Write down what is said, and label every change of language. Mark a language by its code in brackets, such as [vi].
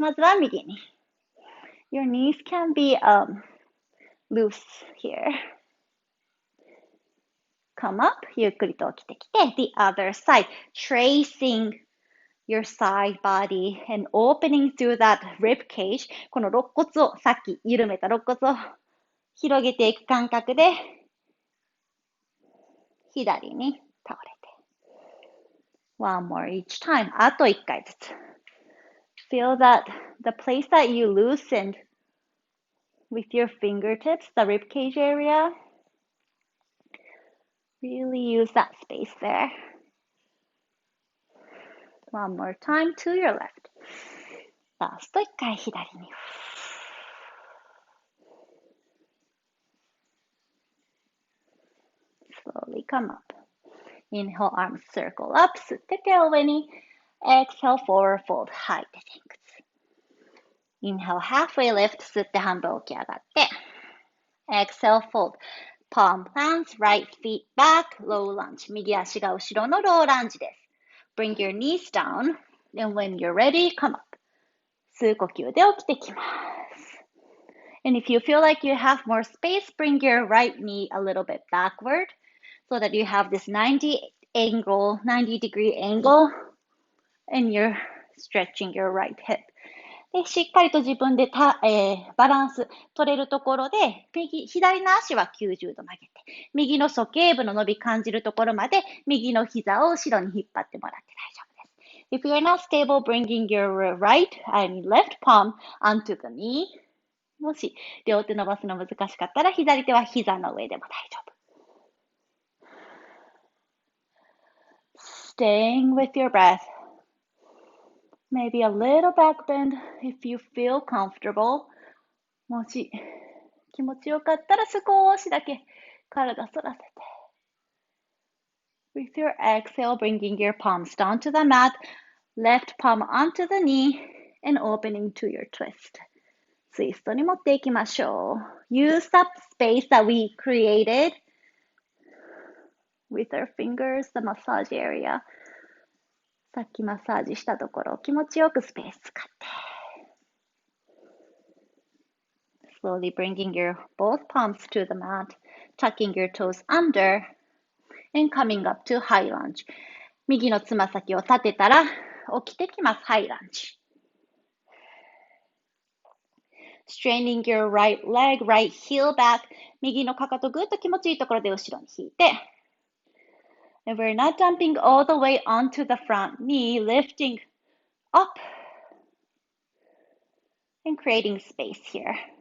[ja] まずは右に。 [en] Your knees can be loose here. Come up. [ja] ゆっくりと起きてきて、 [en] the other side. Tracing your side body and opening through that rib cage. [ja] この肋骨を、さっき緩めた肋骨を広げていく感覚で、左に倒れて。 [en] One more each time. [ja] あと1回ずつ。 [en] Feel that the place that you loosened with your fingertips, the rib cage area, really use that space there. One more time to your left. [ja] ラスト1回左に。 [en] Slowly come up. Inhale, arms circle up. [ja] 吸って手を上に。 [en] Exhale, forward fold. [ja] 吐いて前屈。 [en] Inhale, halfway lift. [ja] 吸って半分起き上がって。 [en] Exhale, fold. Palm plants, right feet back, low lunge. [ja] 右足が後ろのローランジです。 [en] Bring your knees down. And when you're ready, come up. [ja] 吸う呼吸で起きてきます。 [en] And if you feel like you have more space, bring your right knee a little bit backward so that you have this 90-degree angle and you're stretching your right hip. [ja] でしっかりと自分でバランス取れるところで、左の足は90度曲げて、右の鼠径部の伸び感じるところまで、右の膝を後ろに引っ張ってもらって大丈夫です。 [en] If you're not stable, bringing your right and left palm onto the knee. [ja] もし両手伸ばすの難しかったら、左手は膝の上でも大丈夫。 [en] Staying with your breath.Maybe a little back bend if you feel comfortable. [ja] もし気持ちよかったら少しだけ体反らせて。 [en] With your exhale, bringing your palms down to the mat, left palm onto the knee, and opening to your twist. [ja] ツイストに持っていきましょう。 [en] Use that space that we created with our fingers, the massage area. [ja] さっきマッサージしたところ、気持ちよくスペース使って。 [en] Slowly bringing your both palms to the mat, tucking your toes under, and coming up to high lunge. [ja] 右のつま先を立てたら、起きてきます。 [en] High lunge. Straining your right leg, right heel back. [ja] 右のかかとぐっと気持ちいいところで後ろに引いて。 [en] And we're not dumping all the way onto the front knee, lifting up and creating space here.